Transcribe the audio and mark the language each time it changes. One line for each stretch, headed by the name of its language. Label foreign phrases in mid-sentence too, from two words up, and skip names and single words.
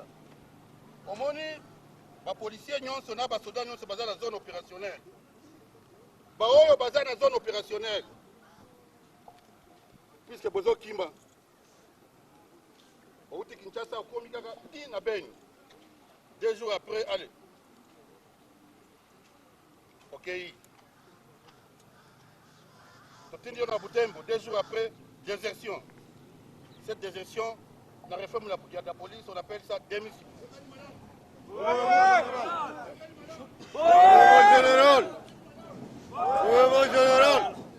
Lingala: Omoni ba policier nyonso na ba soda nyonso baza na
French: zone opérationnelle.
Lingala: Ba oyo baza na
French: zone opérationnelle.
Lingala: Puisque bozo kimba. Outi Kinshasa okomi kaka ti na Beni.
French: 2 jours après, allez. OK.
Lingala: Totindi na Butembo
French: 2 jours après désertion. Cette désertion, la réforme de la police, on appelle ça démission. Général. Général.